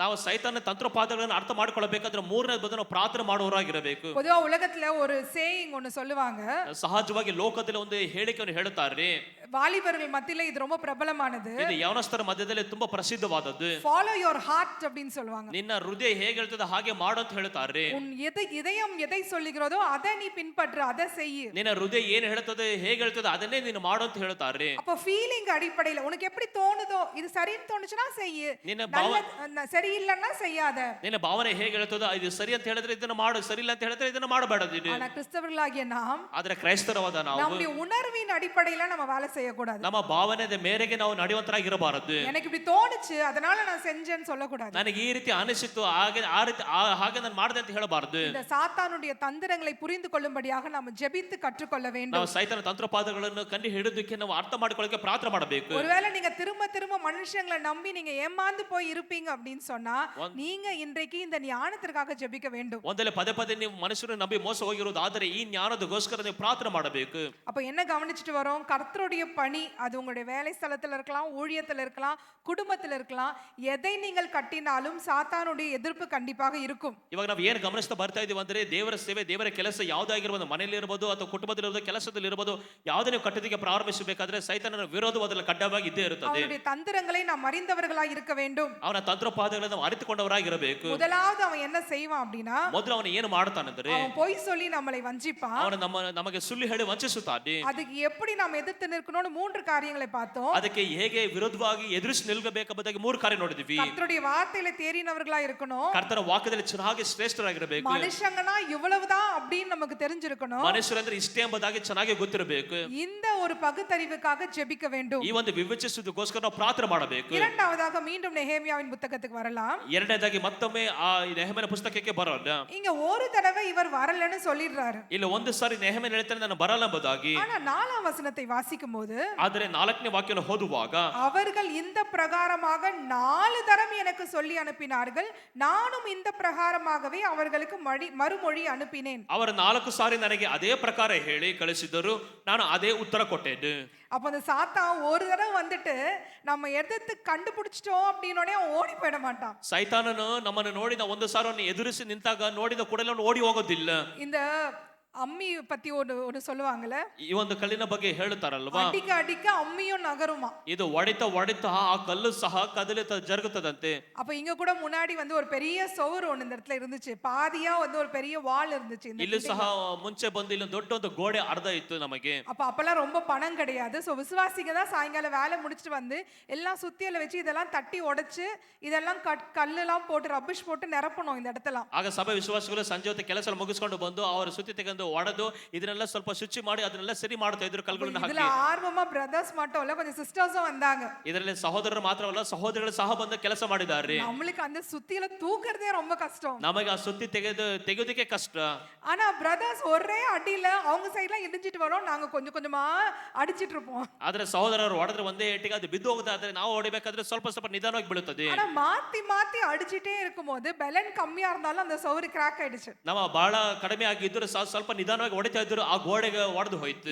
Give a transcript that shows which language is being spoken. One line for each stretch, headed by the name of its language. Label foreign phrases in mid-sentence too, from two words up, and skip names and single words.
Kannada: ನಾವು ಸೈತಾನ ತಂತ್ರಪಾದಗಳನ್ನು ಅರ್ಥ ಮಾಡಿಕೊಳ್ಳಬೇಕಾದ್ರೆ ಮೂರನೇದು ಬಂದು ನಾವು ಪ್ರಾರ್ಥನೆ ಮಾಡುವವರಾಗಿರಬೇಕು.
Tamil: பொதுவா உலகத்துல ஒரு சேயிங் ஒன்னு சொல்லுவாங்க,
Kannada: ಸಹಜವಾಗಿ ಲೋಕದಲ್ಲಿ ಒಂದು ಹೇಳಿಕೆಯನ್ನು ಹೇಳುತ್ತಾರೆ,
Tamil: வாலிபர்கள் மத்தியில இது ரொம்ப பிரபலமானது,
Kannada: ಇದು ಯವನಸ್ಥರ ಮಧ್ಯದಲ್ಲಿ ತುಂಬಾ ಪ್ರಸಿದ್ಧವಾದದ್ದು.
English: follow your heart
Tamil: அப்படின்னு சொல்லுவாங்க.
Kannada: ನಿನ್ನ ಹೃದಯ ಹೇಗೆ ಹೇಳ್ತದೆ ಹಾಗೆ ಮಾಡು ಅಂತ ಹೇಳ್ತಾರೆ.
Tamil: உன் இதயம் எதை சொல்லுகிறதோ அதை நீ பின்பற்று, அதை செய்.
Kannada: ನಿನ್ನ ಹೃದಯ ಏನು ಹೇಳ್ತದೆ ಹೇಗೆ ಹೇಳ್ತದೆ ಅದನ್ನೇ ನೀನು ಮಾಡು ಅಂತ ಹೇಳ್ತಾರೆ.
Tamil: அப்ப ஃபீலிங் அடிப்படையில உனக்கு எப்படி தோணுதோ, இது சரின்னு தோணுச்சுனா செய், சரியில்லைன்னா செய்யாத.
Kannada: ನಿನ್ನ ಭಾವನೆ ಹೇಗೆ ಹೇಳ್ತದೋ ಇದು ಸರಿ ಅಂತ ಹೇಳಿದ್ರೆ ಇದನ್ನ ಮಾಡು, ಸರಿ ಇಲ್ಲ ಅಂತ ಹೇಳಿದ್ರೆ ಇದನ್ನ ಮಾಡಬೇಡ.
Tamil: ஆனா கிறிஸ்தவர்களாகிய நாம்,
Kannada: ಆದ್ರೆ ಕ್ರೈಸ್ತರವಾದ ನಾವು
Tamil: நம்முடைய உணர்வின் அடிப்படையில நம்ம வேலை செய்யக்கூடாது.
Kannada: ನಮ್ಮ ಭಾವನೆಯ ಮೇರೆಗೆ ನಾವು ನಡೆಯುವಂತರಾಗಿರಬಾರದು.
Tamil: எனக்கு இப்படி தோணுச்சு அதனால நான் செஞ்சேன்னு சொல்லக்கூடாது.
Kannada: ನನಗೆ ಈ ರೀತಿ ಅನಿಸಿತು ಹಾಗೆ ನಾನು ಮಾಡಿದೆ ಅಂತ ಹೇಳಬಾರದು.
Tamil: இந்த சாத்தானுடைய தந்திரங்களை புரிந்து கொள்ளும்படியாக நாம் ஜெபித்து கற்றுக்கொள்ள வேண்டும்.
Kannada: ನಾವು ಸೈತಾನ ತಂತ್ರಪಾದಗಳನ್ನು ಕಂಡು ಹಿಡಿದಕ್ಕೆ ನಾವು ಅರ್ಥ ಮಾಡಿಕೊಳ್ಳಕ್ಕೆ ಪ್ರಾರ್ಥನೆ ಮಾಡಬೇಕು.
Tamil: ஒருவேளை நீங்க திரும்ப மனுஷங்களை நம்பி நீங்க ஏமாந்து போய் இருப்பீங்க அப்படின்னு சொன்னா நீங்க இன்றைக்கு இந்த ஞானத்திற்காக ஜெபிக்க வேண்டும்.
Kannada: ಒಂದಲೆ ಪದೇ ನೀವು ಮನುಷ್ಯರನ್ನು ನಂಬಿ ಮೋಸ ಹೋಗಿರೋದು, ಆದರೆ ಈ ಜ್ಞಾನದಗೋಸ್ಕರ ನೀವು ಪ್ರಾರ್ಥನೆ ಮಾಡಬೇಕು.
Tamil: அப்ப என்ன கவனிச்சிட்டு வரோம், கர்த்தருடைய பணி அது உங்களுடைய வேலை ஸ்தலத்துல இருக்கலாம், ஊழியத்துல இருக்கலாம், குடும்பத்துல இருக்கலாம், எதை நீங்கள் கட்டினாலும் சாத்தானுடைய எதிர்ப்பு கண்டிப்பாக இருக்கும்.
Kannada: ಇವಾಗ ನಾವು ಏನು ಗಮನಿಸ್ತಾ ಬರ್ತಾ ಇದೀವಿ ಅಂದ್ರೆ ದೇವರ ಸೇವೆ, ದೇವರ ಕೆಲಸ ಯಾವುದಾಗಿರ್ಬೋದು, ಮನೆಯಲ್ಲಿ ಇರಬಹುದು ಅಥವಾ ಕುಟುಂಬದಲ್ಲಿ ಕೆಲಸದಲ್ಲಿ ಇರಬಹುದು, ಯಾವುದೇ ನೀವು ಕಟ್ಟೋದಕ್ಕೆ ಪ್ರಾರಂಭಿಸಬೇಕಾದ್ರೆ ಸೈತಾನನ ವಿರೋಧವು ಅದರಲ್ಲಿ ಕಡ್ಡಾಯವಾಗಿ ಇದ್ದೇ ಇರುತ್ತದೆ.
Tamil: அவனுடைய தந்திரங்களை நாம் அறிந்தவர்களாய் இருக்க வேண்டும்.
Kannada: ಅವನ ತಂತ್ರಪಾದಗಳನ್ನು ನಾವು ಅರಿತುಕೊಂಡವರಾಗಿರಬೇಕು.
Tamil: முதலாவது அவன் என்ன செய்வான் அப்படின்னா,
Kannada: ಮೊದಲು ಅವನು ಏನು ಮಾಡ್ತಾನಂದ್ರೆ
Tamil: அவன் பொய் சொல்லி நம்மளை வஞ்சிப்பான்.
Kannada: ಅವನು ನಮಗೆ ಸುಳ್ಳು ಹೇಳಿ ವಂಚಿಸುತ್ತಾನೆ.
Tamil: அதுக்கு எப்படி நாம் எதிர்த்து நிற்கணும்னு மூன்று காரியங்களை பார்த்தோம்.
Kannada: ಅದಕ್ಕೆ ಹೇಗೆ ವಿರುದ್ಧವಾಗಿ ಎದುರಿಸಿ ನಿಲ್ಲಬೇಕೆಂಬುದಾಗಿ ಮೂರು ಕಾರ್ಯ ನೋಡಿದ್ವಿ.
Tamil: கர்த்தருடைய வார்த்தையில தேறினவர்களா இருக்கணும்.
Kannada: ಕರ್ತನ ವಾಕ್ಯದಲ್ಲಿ ಚೆನ್ನಾಗಿ ಶ್ರೇಷ್ಠರಾಗಿರಬೇಕು.
Tamil: மனுஷங்கன்னா இவ்வளவுதான் அப்படின்னு நமக்கு தெரிஞ்சிருக்கணும்.
Kannada: ಮನುಷ್ಯರಂದ್ರೆ ಇಷ್ಟೇ ಎಂಬುದಾಗಿ ಚೆನ್ನಾಗಿ ಗೊತ್ತಿರಬೇಕು.
Tamil: இந்த ஒரு பகுத்தறிவுக்காக ஜெபிக்க வேண்டும்.
Kannada: ಈ ಒಂದು ವಿವೇಚಿಸುವುದಕ್ಕೋಸ್ಕರ ನಾವು ಪ್ರಾರ್ಥನೆ ಮಾಡಬೇಕು.
Tamil: இரண்டாவதாக மீண்டும் நெகேமியாவின் புத்தகத்துக்கு வரலாம்.
Kannada: ಎರಡನೇದಾಗಿ ಮತ್ತೊಮ್ಮೆ ಆ ನೆಹೆಮೀಯನ ಪುಸ್ತಕಕ್ಕೆ ಬರೋಣ.
Tamil: இங்க ஒரு தடவை இவர் வரலன்னு சொல்லிடுறாரு.
Kannada: ಇಲ್ಲ ಒಂದು ಸಾರಿ ನೆಹೆಮೀಯ ಹೇಳ್ತಾನೆ ನಾನು ಬರಲ್ಲ ಎಂಬುದಾಗಿ.
Tamil: ஆனா 4ஆம் வசனத்தை வாசிக்கும்போது போது,
Kannada: ಆದರೆ 4ನೇ ವಾಕ್ಯವನ್ನು ಓದುವಾಗ
Tamil: அவர்கள் இந்த பிரகாரமாக 4 தரம் எனக்கு சொல்லி அனுப்பினார்கள், நானும் இந்த பிரகாரமாகவே அவர்களுக்கு மறுமொழி அனுப்பினேன்.
Kannada: ಅವರು 4 ಸಾರಿ ನನಗೆ ಅದೇ ಪ್ರಕಾರ ಹೇಳಿ ಕಳಿಸಿದರು, ನಾನು ಅದೇ ಉತ್ತರ ಕೊಟ್ಟೆನು.
Tamil: அப்ப அந்த சாத்தான் ஒரு தடவை வந்துட்டு நம்ம எதிர்த்து கண்டுபிடிச்சிட்டோம் அப்படின்னோடனே அவன் ஓடி போயிட மாட்டான்.
Kannada: ಸೈತಾನನು ನಮ್ಮನ್ನು ನೋಡಿದ ಒಂದು ಸಾರವನ್ನು ಎದುರಿಸಿ ನಿಂತಾಗ ನೋಡಿದ ಕೂಡಲೇ ಅವನು ಓಡಿ ಹೋಗೋದಿಲ್ಲ.
Tamil: இந்த அம்மி பத்தி ஒன்னு சொல்லுவாங்கல்ல,
Kannada: ಈ ಒಂದು ಕಲ್ಲಿನ ಬಗ್ಗೆ ಹೇಳುತ್ತಾರಲ್ವಾ,
Tamil: அடிக்க அடிக்க அம்மியும் நகருமா.
Kannada: ಇದು ಹೊಡಿತಾ ಆ ಕಲ್ಲು ಸಹ ಕದಲಿತ ಜರುಗುತ್ತದಂತೆ.
Tamil: அப்ப இங்க கூட முன்னாடி வந்து ஒரு பெரிய சுவர் ஒன்னு இந்த இடத்துல இருந்துச்சு, பாதியா வந்து ஒரு பெரிய வால் இருந்துச்சு.
Kannada: ಇಲ್ಲಿ ಸಹ ಮುಂಚೆ ಬಂದು ಇಲ್ಲಿ ದೊಡ್ಡ ಒಂದು ಗೋಡೆ ಅರ್ಧ ಇತ್ತು ನಮಗೆ.
Tamil: அப்பெல்லாம் ரொம்ப பணம் கிடையாது. சோ விசுவாசிங்க தான் சாயங்காலம் வேலை முடிச்சிட்டு வந்து எல்லாம் சுத்தியல வச்சு இதெல்லாம் தட்டி உடைச்சு இதெல்லாம் கல்லெல்லாம் போட்டு ரபிஷ் போட்டு நிரப்பணும் இந்த இடத்துல.
Kannada: ಆಗ ಸಭೆ ವಿಶ್ವಾಸಿಗಳು ಸಂಜೆ ಹೊತ್ತು ಕೆಲಸ ಮುಗಿಸ್ಕೊಂಡು ಬಂದು ಅವರು ಸುತ್ತಿ ತೆಗೆದು ಒಡೆದು ಇದನ್ನೆಲ್ಲ ಸ್ವಲ್ಪ ಶುಚಿ ಮಾಡಿ ಅದನ್ನೆಲ್ಲ ಸರಿ ಮಾಡ್ತಾ ಇದ್ರು ಕಲ್ಗಳನ್ನು ಹಾಕಿ.
Tamil: இதெல்லாம் ஆர்வமா பிரதர்ஸ் மட்டும் இல்ல, கொஞ்சம் சிஸ்டர்ஸும் வந்தாங்க.
Kannada: ಇದರಲ್ಲಿ ಸಹೋದರರು ಮಾತ್ರವಲ್ಲ ಸಹೋದರಿಗಳು ಸಹ ಬಂದು ಕೆಲಸ ಮಾಡಿದ್ದಾರೆ.
Tamil: நம்மளுக்கு அந்த சுத்தியில தூக்குறதே ரொம்ப கஷ்டம்.
Kannada: ನಮಗೆ ಆ ಸುತ್ತಿ ತೆಗೆಯೋದಕ್ಕೆ ಕಷ್ಟ.
Tamil: ஆனா பிரதர்ஸ் ஒரே அடியில அவங்க சைடுல இடிஞ்சிட்டு வரோம், நாங்க கொஞ்சம் கொஞ்சமா அடிச்சிட்டு இருப்போம்.
Kannada: ಆದ್ರೆ ಸಹೋದರರು ಹೊಡೆದ್ರೆ ಒಂದೇ ಏಟಿಗೆ ಅದು ಬಿದ್ದು ಹೋಗುತ್ತೆ, ಆದ್ರೆ ನಾವು ಹೊಡಿಬೇಕಾದ್ರೆ ಸ್ವಲ್ಪ ಸ್ವಲ್ಪ ನಿಧಾನವಾಗಿ ಬೀಳುತ್ತದೆ.
Tamil: ஆனா மாத்தி மாத்தி அடிச்சிட்டே இருக்கும்போது பலன் கம்மியா இருந்தாலும் அந்த சவுறு கிராக் ஆயிடுச்சு.
Kannada: நம்ம ಬಹಳ ಕಡಿಮೆ ಆಗಿದ್ರು ಸ್ವಲ್ಪ ನಿಧಾನವಾಗಿ ಹೊಡಿತಾ ಇದ್ರು, ಆ ಗೋಡೆಗೆ ಒಡೆದು ಹೋಯ್ತು.